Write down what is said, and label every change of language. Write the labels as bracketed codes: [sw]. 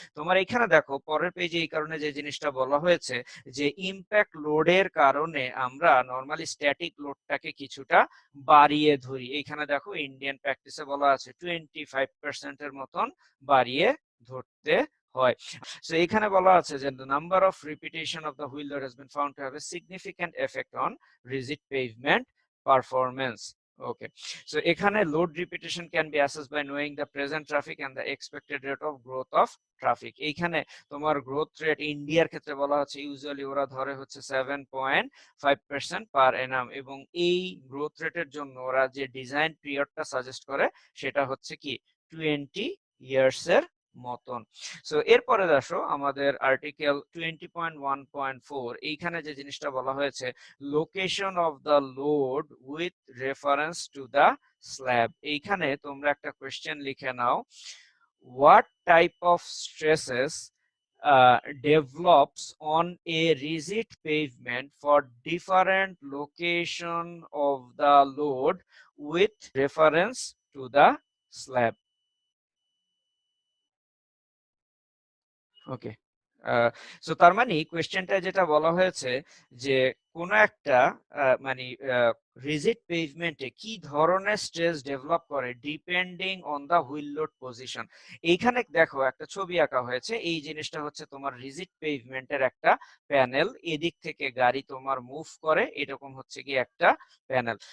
[bn] তোমার এখানে দেখো পরের পেজে এই কারণে যে জিনিসটা বলা হয়েছে, যে ইম্প্যাক্ট লোডের কারণে আমরা নরমালি স্ট্যাটিক লোডটাকে কিছুটা বাড়িয়ে ধরি। এইখানে দেখো ইন্ডিয়ান প্র্যাকটিসে বলা আছে 25% এর মতন বাড়িয়ে ধরতে হয়। সো এখানে বলা আছে যে [en] the number of repetition of the wheel load has been found to have a significant effect on rigid pavement performance. Okay, so এখানে load repetition can be assessed by knowing the present traffic and the expected rate of growth of traffic. [bn] এইখানে তোমার growth rate ইন্ডিয়ার ক্ষেত্রে বলা হচ্ছে usually ওরা ধরে হচ্ছে 7.5% পার annum, এবং এই গ্রোথ রেটের জন্য ওরা যে ডিজাইন পিরিয়ডটা সাজেস্ট করে সেটা হচ্ছে কি 20 ইয়ার্স এর মতন। সো এরপরে আসো আমাদের আর্টিকেল 20.1.4, এইখানে যে জিনিসটা বলা হয়েছে, [en] Location of the load with reference to the slab. [bn] এইখানে তোমরা একটা কোয়েশ্চেন লিখে নাও, [en] what type of stresses develops on a rigid pavement for different location of the load with reference to the slab? [bn] Okay, so তার মানে কোয়েশ্চেনটা যেটা বলা হয়েছে যে কোন একটা মানে রিজিড পেভমেন্টে কি ধরনের স্ট্রেস ডেভেলপ করে [en] Depending on the wheel load position. [bn] এইখানে দেখো একটা ছবি আঁকা হয়েছে, এই জিনিসটা হচ্ছে তোমার রিজিড পেভমেন্টের একটা প্যানেল, এদিক থেকে গাড়ি তোমার মুভ করে, এরকম হচ্ছে কি একটা প্যানেল।